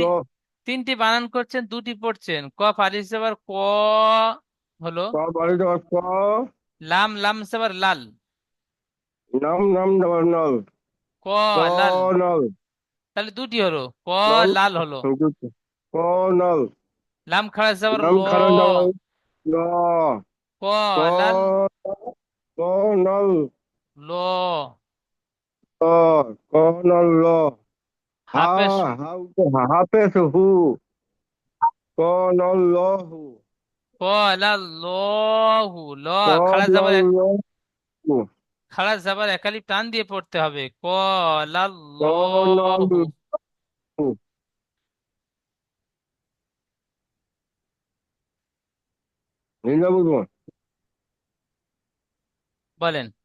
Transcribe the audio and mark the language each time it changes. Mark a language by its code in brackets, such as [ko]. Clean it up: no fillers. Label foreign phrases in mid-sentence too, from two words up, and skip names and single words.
[bn] তিনটি বানান করছেন, দুটি পড়ছেন। কফ আলিফ জাবার ক হলো, ক বাড়ি দাবার ক। লাম লাম জাবার লাল, নাম নাম দাবার নল। ক লাল, কনল। তাহলে দুটি হলো, ক নাম লাল হলো। কনল। লাম খাড়া জাবার নাম ল, খারা দাবার ন। ক লাল, ক। কনল। ল, ক। কনল ল। হা। হাফেজ, হাফেজ হু। কনল ল হু। ক লাল লহু, ল খাড়া কনল জাবার এক, ল হু। খাড়া জাবার একালিফ টান দিয়ে পড়তে হবে। ক লাল কনল লহু। হু। নিন্দা বুঝবো। বলেন।